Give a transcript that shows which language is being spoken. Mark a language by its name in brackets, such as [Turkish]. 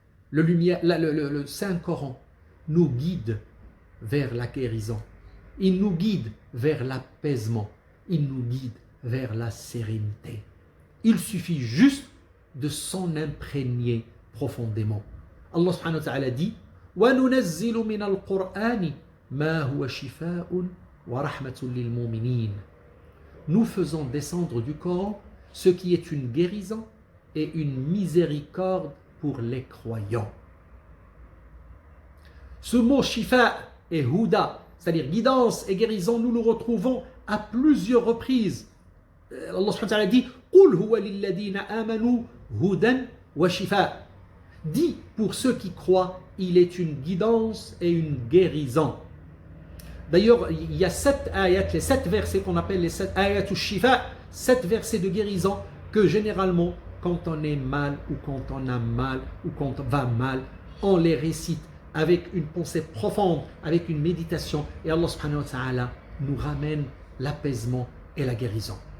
[French] Le Saint-Coran nous guide vers la guérison. Il nous guide vers l'apaisement. Il nous guide vers la sérénité. Il suffit juste de s'en imprégner profondément. Allah subhanahu wa ta'ala dit [Arabic] وَنُنَزِّلُ مِنَ الْقُرْآنِ مَا هُوَ شِفَاءٌ وَرَحْمَةٌ لِلْمُؤْمِنِينَ. [French] Nous faisons descendre du Coran ce qui est une guérison et une miséricorde pour les croyants. Ce mot shifa et huda, c'est-à-dire guidance et guérison, nous le retrouvons à plusieurs reprises. Allah subhanahu wa ta'ala dit [Arabic] قُلْ هُوَ لِلَّذِينَ آمَنُوا هُدًى وَشِفَاء. [French] Dit pour ceux qui croient, il est une guidance et une guérison. D'ailleurs, il y a 7 ayats, les 7 versets qu'on appelle les 7 ayats shifa, 7 versets de guérison que généralement, quand on est mal ou quand on a mal ou quand on va mal, on les récite avec une pensée profonde, avec une méditation, et Allah subhanahu wa ta'ala nous ramène l'apaisement et la guérison.